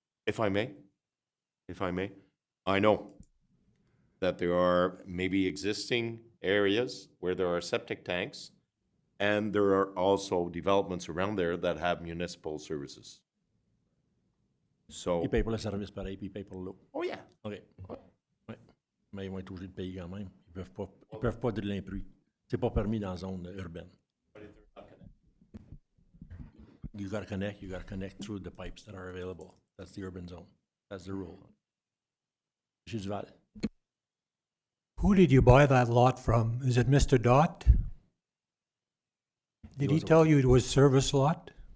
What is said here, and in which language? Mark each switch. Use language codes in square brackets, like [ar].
[en] If I may, I know that there are maybe existing areas where there are septic tanks, and there are also developments around there that have municipal services. So, [fr] Ils payent pour le service pareil, puis ils payent pour l'eau. [en] oh yeah. [fr] OK. Ouais. Mais ils vont être obligés de payer quand même. Ils peuvent pas driller un puits. C'est pas permis dans la zone urbaine. [en] you gotta connect through the pipes that are available. That's the urban zone. That's the rule. Monsieur Duval? Who did you buy that lot from? Is it Mr. Dot? Did he was- tell you it was service lot?